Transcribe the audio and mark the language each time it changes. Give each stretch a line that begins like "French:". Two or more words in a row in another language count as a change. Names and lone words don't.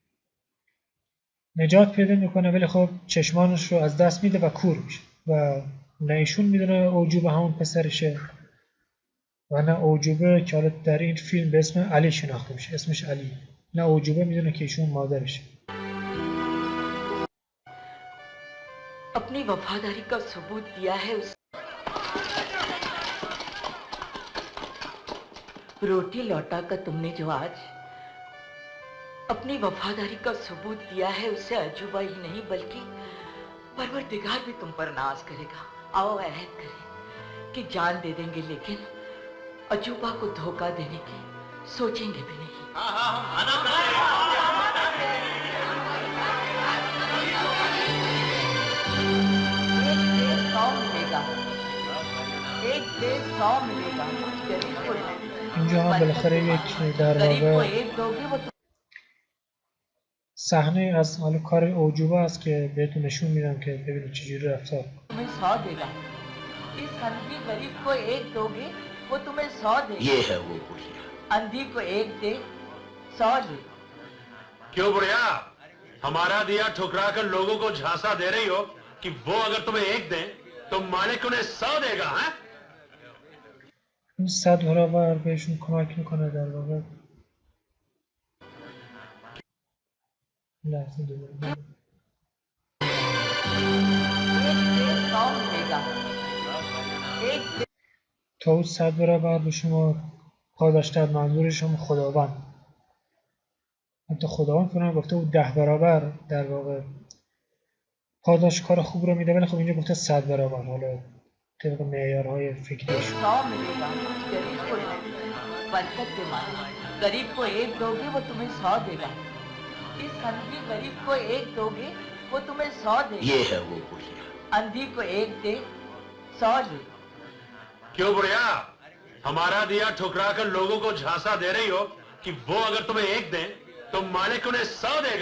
Persian: نجات پیدا میکنه، ولی خب چشمانش رو از دست میده و کور میشه و نه ایشون میدونه اوجوبه همون پسرشه و نه اوجوبه که حالا در این فیلم به اسم علی شناخته میشه، اسمش علی، نه اوجوبه میدونه که ایشون مادرشه.
Hindi: अपनी वफादारी का सबूत दिया है उस रोटी लौटा कर तुमने जो आज अपनी वफादारी का सबूत दिया है उससे अजूबा ही नहीं बल्कि परवरदिगार भी तुम पर नाज करेगा। आओ अहद करें कि जान दे देंगे लेकिन अजूबा को धोखा देने की सोचेंगे भी नहीं। एक दे 100 मिलेगा कुछ गरीब को
Persian: اینجا هم بالاخره یک در
Hindi: गरीब को
Persian: واقع
Hindi: एक दोगे वो
Persian: صحنه از حالا کار اوجوبه است که بهتون نشون میدم که ببینید چجوری رفتار.
Hindi: तुम्हें 100 देगा। इस अंधी गरीब को एक दोगे वो तुम्हें 100 देगा। ये है वो बुढ़िया। अंधी को एक दे 100 ले। क्यों बुढ़िया, हमारा दिया ठुकरा कर लोगों को झांसा दे रही हो कि वो अगर तुम्हें एक दें तो मालिक उन्हें 100 देगा? हैं?
Persian: این 100 برابر بهشون کمک میکنه در واقع. لحظه دوباره
Hindi: एक दे 100 मिलेगा। एक दे
Persian: تا اون 100 برابر به شما پاداش در منظورش هم خداوند. حتی خداوند کنم گفته بود 10 برابر در واقع پاداش کار خوب رو میده، ولی خب اینجا گفته 100 برابر، حالا طبق معیارهای فکریش.
Hindi: 100 मिलेगा कुछ गरीब को बरकत के मानो। गरीब को एक दोगे वो तुम्हें 100 देगा। इस अंधी गरीब को एक दोगे वो तुम्हें 100 देगा। ये है वो बुढ़िया। अंधी को एक दे 100 ले। क्यों बुढ़िया, हमारा दिया ठुकरा कर लोगों को झांसा दे रही हो कि वो अगर तुम्हें एक दें तो मालिक उन्हें 100 देगा?